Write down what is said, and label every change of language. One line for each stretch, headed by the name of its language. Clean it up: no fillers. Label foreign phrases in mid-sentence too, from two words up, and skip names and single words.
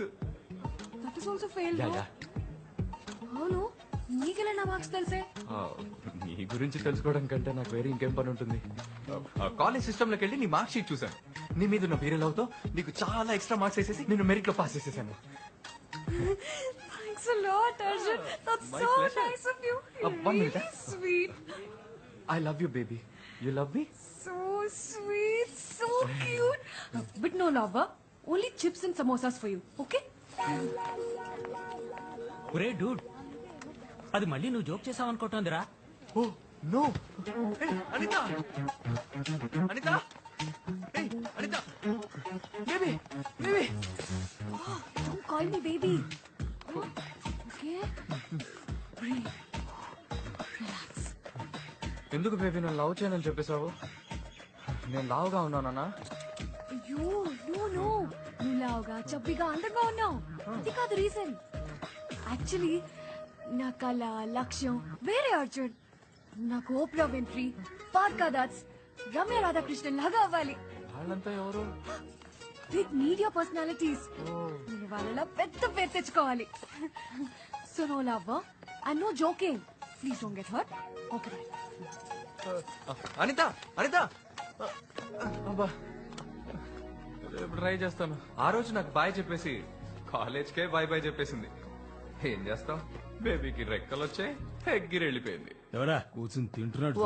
English: That is also fail. Yeah yeah.
Telugu: అవును, నీకెలా నా మార్క్స్ తెలిసే? నీ గురించి తెలుసుకోవడం కంటే నాకు వేరే ఇంకేం పని ఉంటుంది. కాలేజ్ సిస్టమ్ లోకి వెళ్ళి నీ
English: mark sheet
Telugu: చూసాను. నీ మీద ఉన్న వేరే లవ్ తో నీకు చాలా
English: extra marks
Telugu: వేసేసి నేను మెరిట్ లో పాస్ చేసేసాను.
English: Thanks a lot, Arjun. That's My so pleasure. nice of you. One Really minute. sweet. I love you baby, you love me? So sweet, so cute. But no love, huh? Only chips and samosas for you, okay?
Telugu: ఒరే డూడ్, అది మళ్ళీ నువ్వు జోక్ చేసావు అనుకుంటోందిరా.
English: Oh no. అనిత, అనిత, అనిత, baby baby. Oh, don't call me baby. Okay? Breathe. Relax.
Telugu: ఎందుకు బేబీ నన్ను లవ్ చేయనని చెప్పేశావు? నేను లావుగా ఉన్నానా? అయ్యో
English: no no,
Telugu: నువ్వు లావుగా చబ్బిగా అందంగా ఉన్నావు, అది కాదు రీజన్. యాక్చువల్లీ నా కళ లక్ష్యం వేరే అర్జున్. నాకు ఓప్రా విన్ఫ్రీ, పార్కా దాస్, రమ్య రాధాకృష్ణన్ లాగా అవ్వాలి. వాళ్ళంతా ఎవరు?
English: Big media personalities.
Telugu: నేను వాళ్ళలా పెద్ద పేరు తెచ్చుకోవాలి.
English: So no love and no joking. Please don't get hurt. Okay bye.
Telugu: అనిత, అనిత, అబ్బా రేపు ట్రై చేస్తాను. ఆ రోజు నాకు బాయ్ చెప్పేసి కాలేజ్కే
English: bye bye
Telugu: చెప్పేసింది. ఏం చేస్తాం, బేబీకి రెక్కలు వచ్చాయి, ఎగ్గిరి వెళ్ళిపోయింది. ఎవరా కూర్చుని తింటున్నాడు?